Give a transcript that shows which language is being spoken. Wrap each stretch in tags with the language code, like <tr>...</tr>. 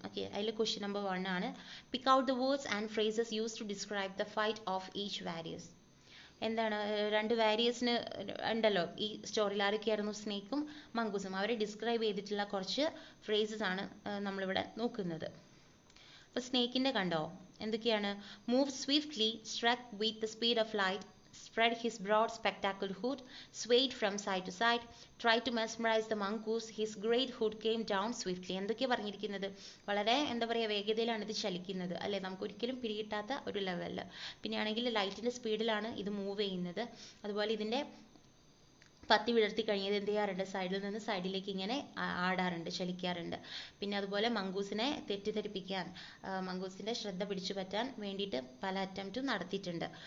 <ml>Okay, അതിൽ question number 1 ആണ്.</ml> <en>Pick out the words and phrases use to describe the fight of each warriors.</en> <ml>എന്താണ്, രണ്ട് വാരിയേഴ്സിന് ഉണ്ടല്ലോ ഈ സ്റ്റോറിയിൽ, ആരൊക്കെയായിരുന്നു, സ്നേക്കും മംഗൂസും. അവരെ ഡിസ്ക്രൈബ് ചെയ്തിട്ടുള്ള കുറച്ച് ഫ്രേസസ് ആണ് നമ്മളിവിടെ നോക്കുന്നത്. അപ്പോൾ സ്നേക്കിൻ്റെ കണ്ടോ എന്തൊക്കെയാണ്?</ml> <en>Move swiftly, struck with the speed of light, spread his broad spectacled hood, swayed from side to side, tried to mesmerize the mongoose, his great hood came down swiftly.</en> <ml>എന്തൊക്കെയാണ് പറഞ്ഞിരിക്കുന്നത്? വളരെ എന്താ പറയുക, വേഗതയിലാണ് ഇത് ചലിക്കുന്നത് അല്ലേ, നമുക്ക് ഒരിക്കലും പിടികിട്ടാത്ത ഒരു ലെവലിൽ. പിന്നെയാണെങ്കിൽ ലൈറ്റിൻ്റെ സ്പീഡിലാണ് ഇത് മൂവ് ചെയ്യുന്നത്. അതുപോലെ ഇതിൻ്റെ പത്തി വിടർത്തി കഴിഞ്ഞത് എന്ത് ചെയ്യാറുണ്ട്, സൈഡിൽ നിന്ന് സൈഡിലേക്ക് ഇങ്ങനെ ആടാറുണ്ട്, ചലിക്കാറുണ്ട്. പിന്നെ അതുപോലെ മംഗൂസിനെ തെറ്റിദ്ധരിപ്പിക്കാൻ, മംഗൂസിൻ്റെ ശ്രദ്ധ പിടിച്ചു പറ്റാൻ വേണ്ടിയിട്ട് പല അറ്റംപ്റ്റും നടത്തിയിട്ടുണ്ട്.</ml>